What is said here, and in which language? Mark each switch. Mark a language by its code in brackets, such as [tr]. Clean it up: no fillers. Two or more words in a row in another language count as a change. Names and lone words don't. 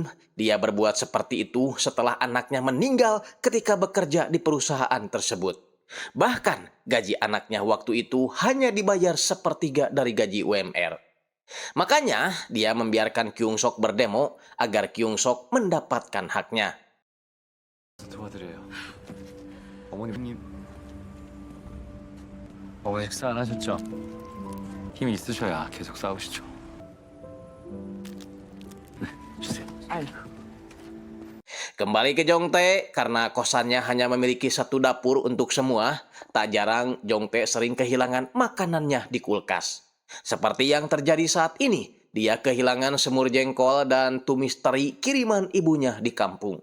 [id] Dia berbuat seperti itu setelah anaknya meninggal ketika bekerja di perusahaan tersebut. Bahkan gaji anaknya waktu itu hanya dibayar 1/3 dari gaji UMR. Makanya dia membiarkan Kyung Sok berdemo agar Kyung Sok mendapatkan haknya. [ko] 도와드려요. 어머니 식사 안 하셨죠? 힘이 있으셔야 계속 싸우시죠. 네, 주세요. [id] Kembali ke Jongtae, karena kosannya hanya memiliki satu dapur untuk semua, tak jarang Jongtae sering kehilangan makanannya di kulkas. Seperti yang terjadi saat ini, dia kehilangan semur jengkol dan tumis teri kiriman ibunya di kampung.